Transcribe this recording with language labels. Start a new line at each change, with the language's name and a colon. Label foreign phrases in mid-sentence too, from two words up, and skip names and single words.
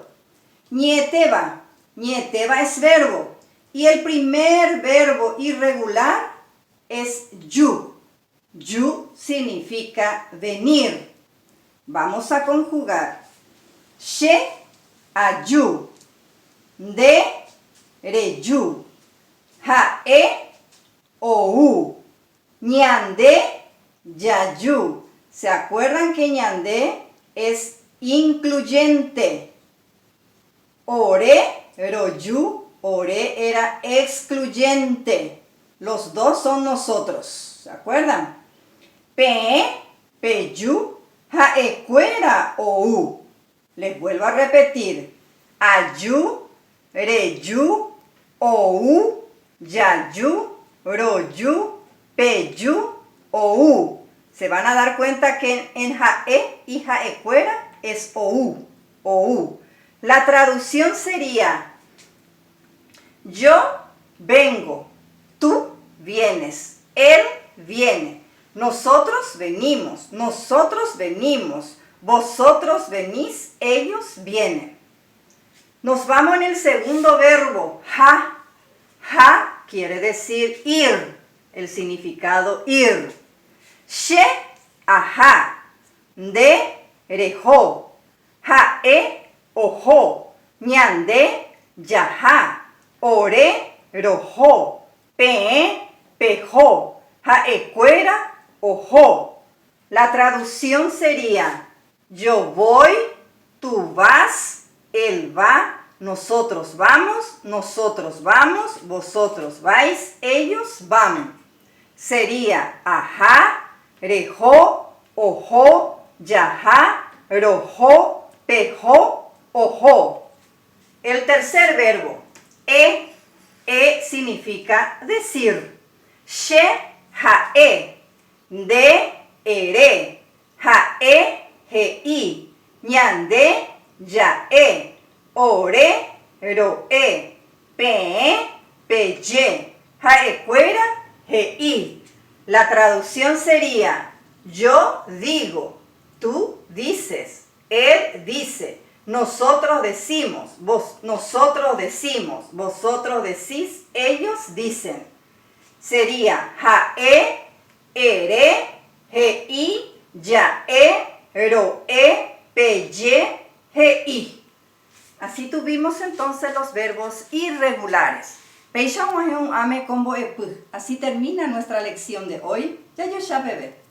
Spanish: Ñeteba. Ñeteba es verbo. Y el primer verbo irregular es yu. Yu significa venir. Vamos a conjugar.
Guarani: She, ayu. De, reyu. Hae, ou. Ñande, yayu.
Spanish: ¿Se acuerdan que ñande es incluyente?
Guarani: Ore, royu, ore
Spanish: era excluyente. Los dos son nosotros. ¿Se acuerdan?
Guarani: Pe, peyu, haecuera, ou.
Spanish: Les vuelvo a repetir.
Guarani: Ayu, reyu, ou, yayu, royu, peyu, ou.
Spanish: Se van a dar cuenta que en jae y jaecuera es
Guarani: ou, ou.
Spanish: La traducción sería: yo vengo, tú vienes, él viene, nosotros venimos, vosotros venís, ellos vienen. Nos vamos en el segundo verbo, ha. Ha quiere decir ir, el significado ir.
Guarani: She, ajá. De, rejo. Hae, ojo. Ñande, yaja. Ore, rojo. Pe, pejo. Haecuera, ojo.
Spanish: La traducción sería: yo voy, tú vas, él va, nosotros vamos, vosotros vais, ellos van. Sería
Guarani: ajá, rejo, ojo, yaja, rojo, pejo, ojo.
Spanish: El tercer verbo, e significa decir.
Guarani: She, jae. De, ere. Jae, jei. Ñande, yae. Ore, roe. Pe, peye. Jaecuera, jei.
Spanish: La traducción sería: yo digo, tú dices, él dice, nosotros decimos, nosotros decimos, vosotros decís, ellos dicen. Sería
Guarani: jae, ere, jei, yae, roe, peye, jei.
Spanish: Así tuvimos entonces los verbos irregulares. Así termina nuestra lección de hoy. Ya yo ya bebé.